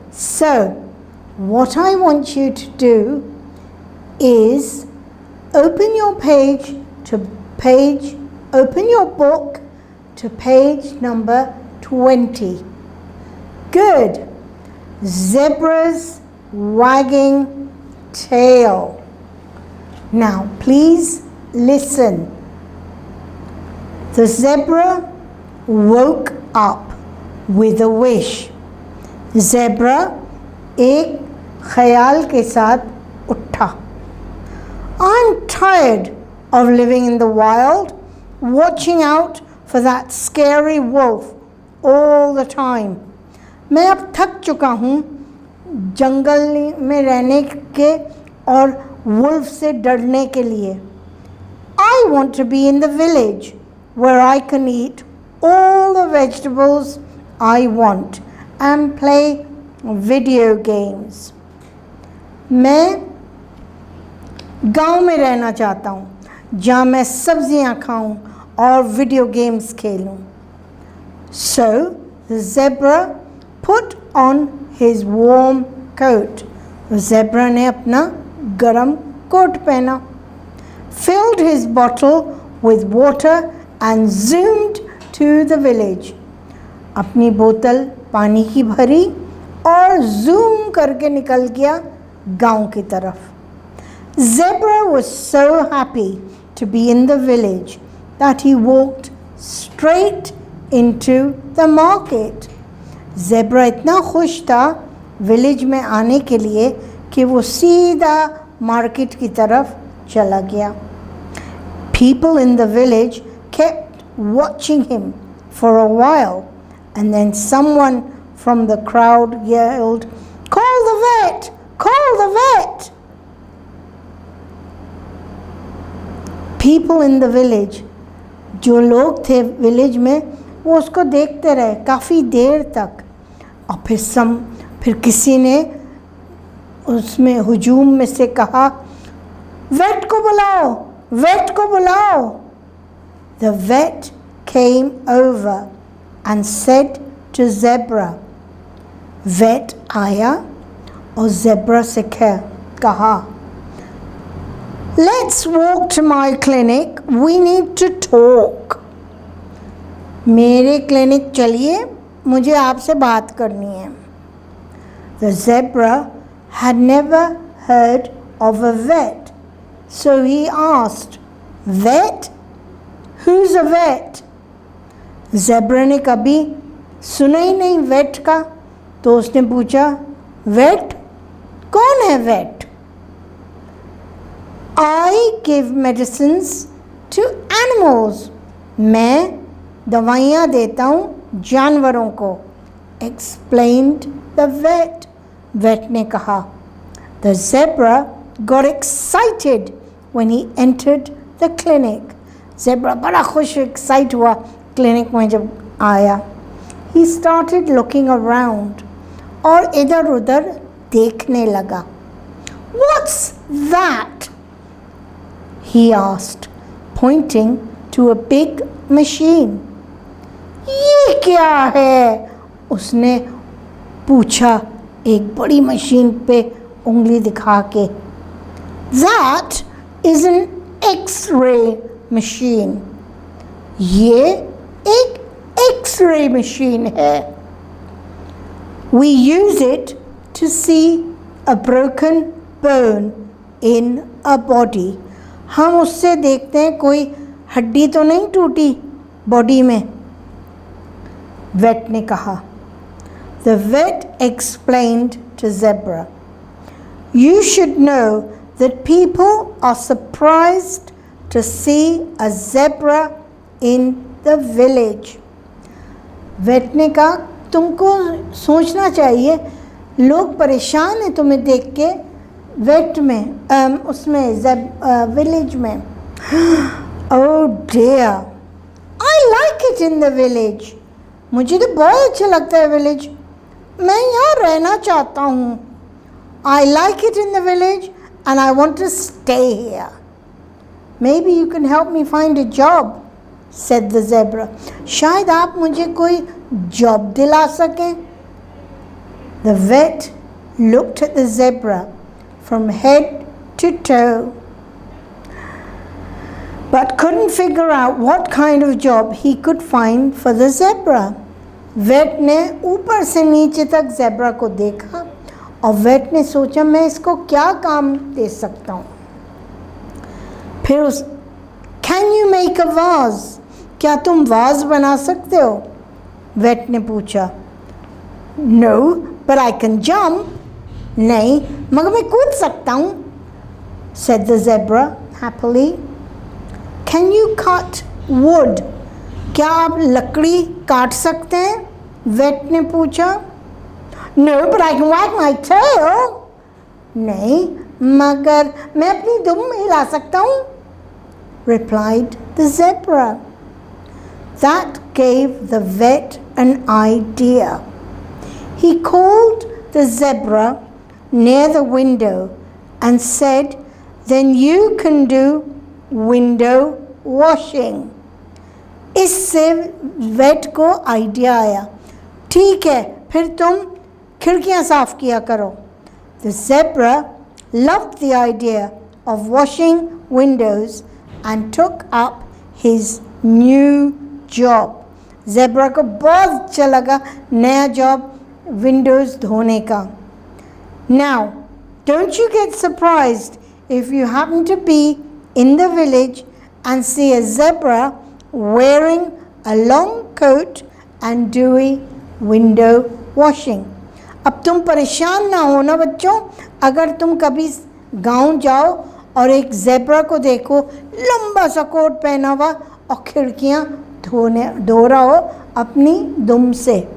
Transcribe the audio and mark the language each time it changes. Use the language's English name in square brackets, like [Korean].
[English] So, what I want you to do is open your book to page number 20. Good. Zebra's wagging tail. Now, please listen. The zebra woke up with a wish. [Hindi] Zebra एक ख्याल के साथ उठा. [English] I'm tired of living in the wild, watching out for that scary wolf all the time. [Hindi] मैं अब थक चुका हूँ जंगल में रहने के और वुल्फ से डरने के लिए. [English] I want to be in the village where I can eat all the vegetables I want and play video games. [Hindi] मैं गांव में रहना चाहता हूँ जहाँ मैं सब्जियाँ खाऊं और video games खेलूं. [English] So the zebra put on his warm coat. [Hindi] Zebra ने अपना गरम कोट पहना. [English] Filled his bottle with water and zoomed to the village. [Hindi] अपनी बोतल पानी की भरी और जूम करके निकल गया गांव की तरफ. [English] Zebra was so happy to be in the village that he walked straight into the market. [Hindi] Zebra इतना खुश था विलेज में आने के लिए कि वो सीधा मार्केट की तरफ चला गया. [English] People in the village kept watching him for a while, and then someone from the crowd yelled, "Call the vet! Call the vet!" [Hindi] People in the village, जो लोग थे विलेज में, वो उसको देखते रहे काफ़ी देर तक. और फिर किसी ने उसमें हुजूम में से कहा, वेट को बुलाओ, वेट को बुलाओ. [English] The vet came over and said to Zebra. [Hindi] vet आया और zebra से कहा, [English] Let's walk to my clinic. We need to talk. [Hindi] मेरे क्लिनिक चलिए, मुझे आपसे बात करनी है. [English] The zebra had never heard of a vet, so he asked, Vet? Who's a vet? [Hindi] Zebra ने कभी सुना ही नहीं vet का, तो उसने पूछा, vet? कौन है vet? [English] I give medicines to animals. [Hindi] मैं दवाइयाँ देता हूँ जानवरों को. [English] Explained the vet. [Hindi] Vet ने कहा. [English] The zebra got excited when he entered the clinic. [Hindi] Zebra बड़ा खुश excite हुआ क्लिनिक में जब आया. [English] He started looking around [Hindi] और इधर उधर देखने लगा. [English] What's that? He asked, pointing to a big machine. [Hindi] ये क्या है? उसने पूछा एक बड़ी मशीन पे उंगली दिखा के. [English] That is an X-ray machine. [Hindi] ये एक X-ray machine है. [English] We use it to see a broken bone in a body. [Hindi] हम उससे देखते हैं कोई हड्डी तो नहीं टूटी बॉडी में. वेट ने कहा. [English] The vet explained to Zebra, You should know that people are surprised to see a zebra in the village. [Hindi] Wait ने कहा, तुमको सोचना चाहिए लोग परेशान हैं तुम्हें देख के वेट में उसमें विलेज में. [English] Oh dear, I like it in the village. [Hindi] मुझे तो बहुत अच्छा लगता है विलेज. मैं यहाँ रहना चाहता हूँ. [English] I like it in the village and I want to stay here. Maybe you can help me find a job, said the zebra. [Hindi] शायद आप मुझे कोई job दिला सकें. [English] The vet looked at the zebra from head to toe, but couldn't figure out what kind of job he could find for the zebra. [Hindi] Wait ने ऊपर से नीचे तक ज़ेब्रा को देखा और वेट ने सोचा मैं इसको क्या काम दे सकता हूँ. फिर उस [English] can you make a vase, [Hindi] क्या तुम वाज बना सकते हो, वेट ने पूछा. [English] no but I can jump, [Hindi] नहीं मगर मैं कूद सकता हूँ, [English] said the zebra happily. Can you cut wood, [Hindi] क्या आप लकड़ी काट सकते हैं, वेट ने पूछा. [English] no but I can wag my tail, [Hindi] नहीं मगर मैं अपनी दुम हिला सकता हूँ, [English] replied the zebra. That gave the vet an idea. He called the zebra near the window and said, then you can do window washing. [Hindi] इससे वेट को आइडिया आया. ठीक है फिर तुम खिड़कियां साफ किया करो. [English] The zebra loved the idea of washing windows and took up his new job. [Hindi] Zebra को बहुत अच्छा लगा नया जॉब विंडोज़ धोने का. [English] Now, don't you get surprised if you happen to be in the village and see a zebra wearing a long coat and doing window washing. [Hindi] अब तुम परेशान ना होना बच्चों, अगर तुम कभी गांव जाओ और एक ज़ेब्रा को देखो लंबा सा कोट पहना हुआ और खिड़कियां धो रहा हो अपनी दुम से.